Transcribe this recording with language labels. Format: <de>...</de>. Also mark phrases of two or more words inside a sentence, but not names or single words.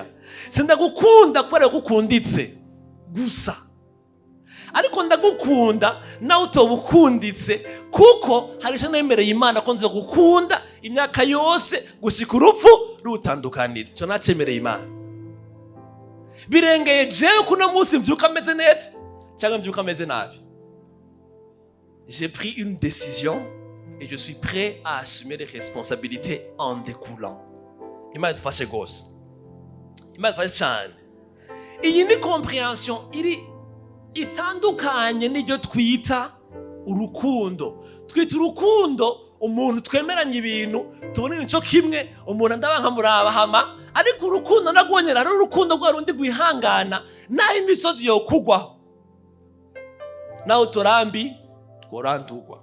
<rn>Sindagukunda kubera ko ukunditse gusa, ariko ndagukunda nawe utobukunditse kuko hari icyo nemereye Imana ko nzo gukunda imyaka yose gushika urupfu rutandukanira. Icyo nacemereye Imana. Birengeye jewe kuno munsi mvyuka ameze neza cyangwa mvyuka ameze nabi.</rn> <fr>J'ai pris une décision et je suis prêt à assumer les responsabilités en découlant.</fr> <rn>Imana idufashe gose, Imana idufashe cyane. Iyi ni comprehension iri itandukanye n'iryo twita urukundo. Twita urukundo umuntu twemeranya ibintu tubona nicyo kimwe, umuntu ndaba nkamuraba hama, ariko urukundo nagonyera ari urukundo rwa rundi gwihangana naho imisozi yo kugwaho naho turambi tworandurwa.</rn>